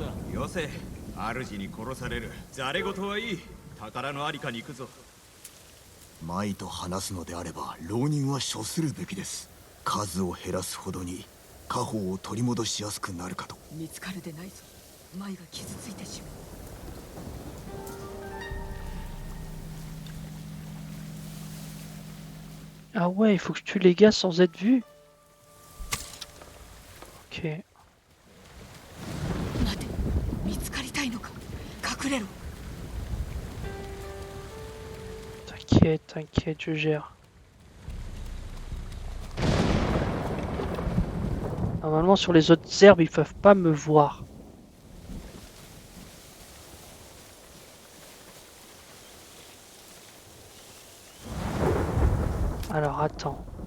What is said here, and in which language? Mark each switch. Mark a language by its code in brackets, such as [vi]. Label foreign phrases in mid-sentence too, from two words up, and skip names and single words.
[ja] よせ、主に殺される。ざれ言はいい。宝のありかに行くぞ。舞と話すのであれば浪人は処するべきです。数を減らすほどに家宝を取り戻しやすくなるかと。見つかるでないぞ。舞が傷ついてしまう。 [fr] Ah ouais, il faut que je tue les gars sans être vu. Ok. [ja] 待て、見つかりたいのか。隠れろ。 [fr] T'inquiète, t'inquiète, je gère. Normalement sur les autres herbes ils peuvent pas me voir. Alors attends.